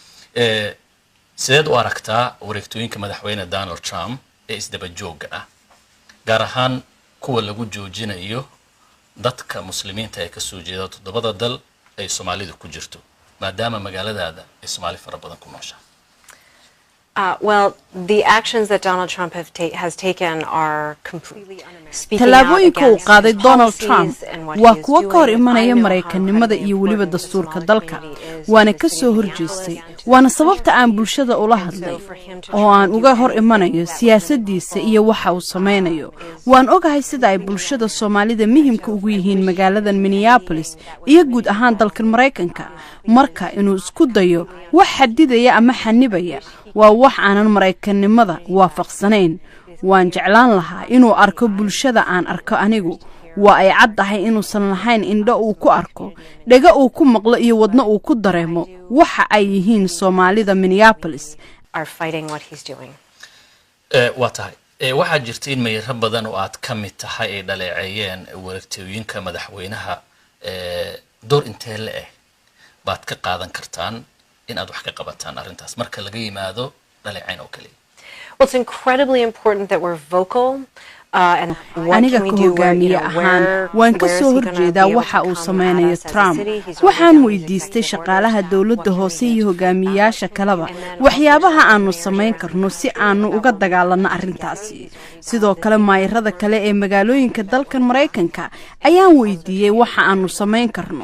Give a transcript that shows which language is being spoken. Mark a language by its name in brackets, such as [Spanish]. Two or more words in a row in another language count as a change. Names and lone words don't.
[Somali] sideed u aragtaa wareegtooyinka madaxweyne Donald Trump ee isdaba jooga ah gaar ahaan kuwa lagu joojinayo dadka muslimiinta ee ka soo jeeda toddobada dal ay Soomaalidu ku jirto maadaama magaaladaada ay Soomaali fara badan ku nooshahay? [English] Well, the actions that Donald Trump has taken are completely un-American. [Somali] Tallaabooyinka uu qaaday Donald Trump waa kuwa ka hor imanaya Mareykanimada iyo waliba dastuurka dalka waana ka soo horjeestay waana sababta aan bulshada ula hadlay oo aan uga hor imanayo siyaasadiisa iyo waxa uu sameynayo. waan ogahay sida ay bulshada Soomaalida muhiimka ugu yihiin magaalada Minneapolis iyo guud ahaan dalka Mareykanka marka inuu isku dayo wax xadidaya ama xanibaya waa wax aanan Mareykanimada waafaqsanayn. waan jeclaan lahaa inuu arko bulshada aan arko anigu waa ay caddahay inuusan lahayn indho uu ku arko dhaga uu ku maqlo iyo wadna uu ku dareemo waxa ay yihiin Soomaalida Minneapolis [English] are fighting what he's doing. [Somali] waa tahay waxaa jirta in meeyar badan oo aad ka mid tahay ay dhaleeceeyeen wareegtooyinka madaxweynaha door intee la baad ka qaadan kartaan in aad wax ka qabataan arrintaas marka laga yimaado dhaleecayn oo kale? [English] Well, it's incredibly important that we're vocal. [Somali] aniga ka hogaamiye ahaan waan ka soo horjeedaa waxa uu sameynayo Trump. waxaan weydiistay shaqaalaha dawladda hoose iyo hogaamiyaasha kaleba waxyaabaha aanu sameyn karno si aanu uga dagaalano arrintaasi. sidoo kale maayirada kale ee magaalooyinka dalkan Mareykanka ayaan weydiiyay waxa aanu sameyn karno.